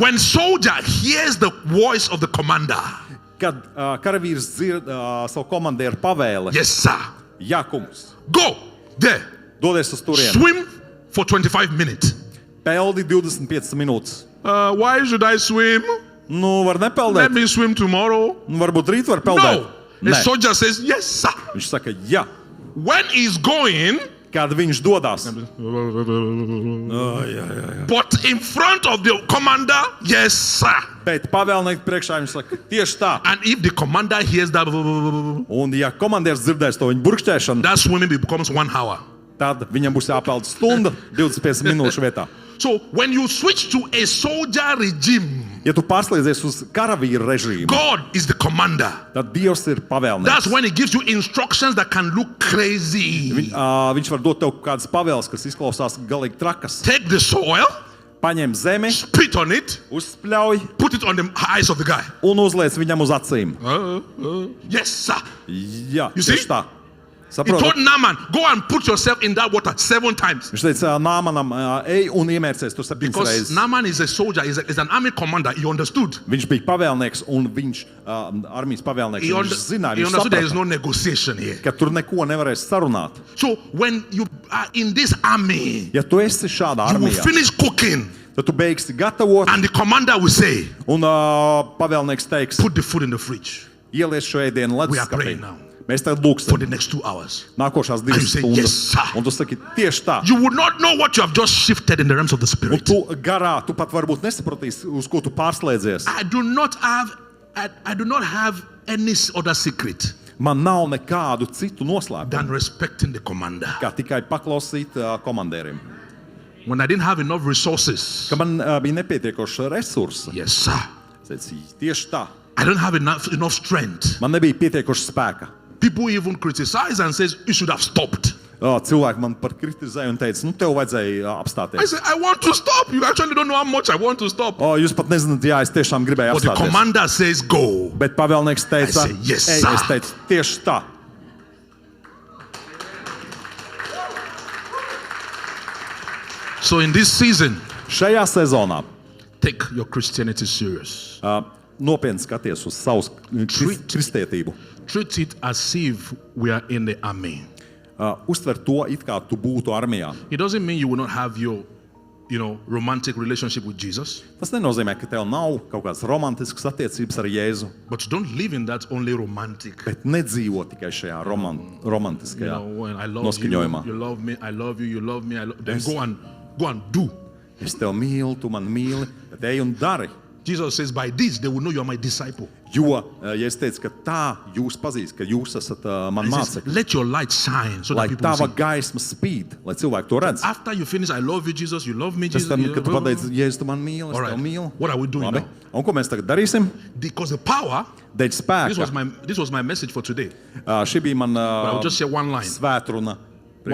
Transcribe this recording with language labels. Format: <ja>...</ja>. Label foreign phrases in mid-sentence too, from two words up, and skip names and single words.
<en>When soldier hears the voice of the commander,</en> <lv>Kad karavīrs dzird savu komandieru pavēli,</lv> <en>yes, sir,</en> <lv>jā, kungs,</lv> <en>go there,</en> <lv>dodies uz turieni.</lv> <en>swim for 25 minutes.</en> <lv>Peldi 25 minūtes.</lv> <en>Why should I swim?</en> <lv>Nu, var</lv> <en>Let</en> <lv>nepeldēt.</lv> <en>me swim tomorrow.</en> <lv>Nu, varbūt rīt var peldēt.</lv> <en>No. A</en> <lv>Nē.</lv> <en>soldier says, yes, sir.</en> <lv>Viņš saka, jā.</lv> <en>When he's going,</en> <lv>Kad viņš dodas.</lv> <en>but in front of the commander, yes, sir.</en> <lv>Bet pavēlnieku priekšā viņš saka, tieši tā.</lv> <en>And if the commander hears that,</en> <lv>Un ja komandieris dzirdēs to viņa burkšķēšanu,</lv> <en>that swimming becomes 1 hour.</en> <lv>tad viņam būs jāpeld stunda 25 minūšu vietā.</lv> <en>So when you switch to a soldier regime,</en> <lv>Ja tu pārslēdzies uz karavīru režīmu,</lv> <en>God is the commander.</en> <lv>tad Dievs ir pavēlnieks.</lv> <en>That's when he gives you instructions that can look crazy.</en> <lv>Viņš var dot tev kādas pavēles, kas izklausās galīgi trakas.</lv> <en>Take the soil,</en> <lv>Paņem zemi,</lv> <en>spit on it,</en> <lv>uzspļauj</lv> <en>put it on the eyes of the guy.</en> <lv>un uzliec viņam uz acīm.</lv> <en>Yes, sir.</en> <lv>Jā,</lv> <en>You see?</en> <lv>tieši tā.</lv> <en>He told</en> <lv>Saprotat?</lv> <en>Naaman, go and put yourself in that water 7 times.</en> <lv>Viņš teica Nāmanam, ej un iemērcies tur 7</lv> <en>Because</en> <lv>reizes.</lv> <en>Naaman is a soldier, is an army commander. He understood.</en> <lv>Viņš bija pavēlnieks un viņš, armijas pavēlnieks,</lv> <en>He,</en> <lv>un</lv> <en>under,</en> <lv>viņš zināja,</lv> <en>he</en> <lv>viņš</lv> <en>understood there is</en> <lv>saprata,</lv> <en>no negotiation here.</en> <lv>ka tur neko nevarēs sarunāt.</lv> <en>So when you are in this army,</en> <lv>Ja tu esi šādā</lv> <en>you will</en> <lv>armijā,</lv> <en>finish cooking,</en> <lv>tad tu beigsi gatavot,</lv> <en>and the commander will say,</en> <lv>un pavēlnieks teiks,</lv> <en>put the food in the fridge</en> <lv>ieliec šo ēdienu</lv> <en>We are</en> <lv>leduskapī.</lv> <en>praying now.</en> <lv>Mēs tagad</lv> <en>for the</en> <lv>lūksim</lv> <en>next 2 hours.</en> <lv>nākošās</lv> <en>And you</en> <lv>2</lv> <en>say,</en> <lv>stundas.</lv> <en>"Yes, sir."</en> <lv>Un tu saki, tieši tā.</lv> <en>You would not know what you have just shifted in the realms of the</en> <lv>Un</lv> <en>spirit.</en> <lv>tu garā, tu pat varbūt nesapratīsi, uz ko tu pārslēdzies.</lv> <en>I do not have any other secret</en> <lv>Man nav nekādu citu noslēpumu,</lv> <en>than respecting the commander.</en> <lv>kā tikai paklausīt komandierim.</lv> <en>When I didn't have enough resources,</en> <lv>Ka man bija nepietiekoši resursi.</lv> <en>yes, sir.</en> <lv>Es teicu, tieši tā.</lv> <en>I don't have enough strength.</en> <lv>Man nebija pietiekoši spēka.</lv> <en>People even criticize and says you should have stopped.</en> <lv>Cilvēki man par kritizēja un teica, nu tev vajadzēja</lv> <en>I</en> <lv>apstāties.</lv> <en>said, I want to stop. You actually don't know how much I want to stop.</en> <lv>Jūs pat nezināt, jā, es tiešām gribēju</lv> <en>But the</en> <lv>apstāties.</lv> <en>commander says go.</en> <lv>Bet pavēlnieks teica,</lv> <en>I said, "Yes,</en> <lv>ej,</lv> <en>sir."</en> <lv>es teicu, tieši tā.</lv> <en>So in this season,</en> <lv>Šajā sezonā</lv> <en>take your Christianity serious.</en> <lv>nopietni skaties uz savu kristietību.</lv> <en>Treat it as if we are in the army.</en> <lv>Uztver to, it kā tu būtu armijā.</lv> <en>It doesn't mean you will not have your, romantic relationship with Jesus,</en> <lv>Tas nenozīmē, ka tev nav kaut kādas romantiskas attiecības ar Jēzu,</lv> <en>but don't live in that only romantic.</en> <lv>bet nedzīvo tikai šajā romantiskajā</lv> <en>When I love</en> <lv>noskaņojumā.</lv> <en>you love me, I love you, you love me, then go and do.</en> <lv>Es tev mīlu, tu man mīli, bet ej un dari.</lv> <en>Jesus says, by this they will know you are my disciple.</en> <lv>Jo, ja es teicu, ka tā jūs pazīst, ka jūs esat man</lv> <en>He says,</en> <lv>mācekļi,</lv> <en>let your light shine so</en> <lv>lai</lv> <en>that people will</en> <lv>tava</lv> <en>see.</en> <lv>gaisma spīd, lai cilvēki to redz.</lv> <en>After you finish, I love you, Jesus, you love me,</en> <lv>Pēc</lv> <en>Jesus.</en> <lv>tam, kad tu pateici, Jēzus, tu man mīli, es</lv> <en>All</en> <lv>tev</lv> <en>right.</en> <lv>mīlu.</lv> <en>What are we doing</en> <lv>Labi.</lv> <en>now?</en> <lv>Un ko mēs tagad darīsim?</lv> <en>Because the power,</en> <lv>Dēļ spēka.</lv> <en>this was my message for today.</en> <lv>Šī bija man</lv> <en>But I will just share one line.</en> <lv>svētruna.</lv> <en>One line</en>